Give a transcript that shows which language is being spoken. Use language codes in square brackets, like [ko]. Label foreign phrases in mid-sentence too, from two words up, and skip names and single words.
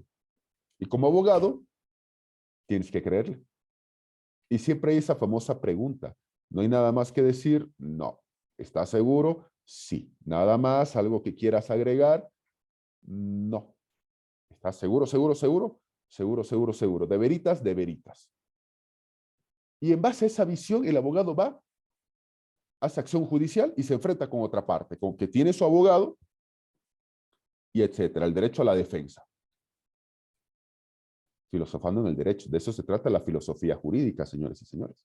[es] Y como abogado, tienes que creerle. Y siempre hay esa famosa pregunta. ¿No hay nada más que decir? No. ¿Estás seguro? Sí. ¿Nada más? ¿Algo que quieras agregar? No. ¿Estás seguro, seguro, seguro? Seguro, seguro, seguro. ¿De veritas? De veritas. Y en base a esa visión, el abogado va, hace acción judicial y se enfrenta con otra parte, con que tiene su abogado y etcétera. El derecho a la defensa. Filosofando en el derecho. De eso se trata la filosofía jurídica, señores y señores.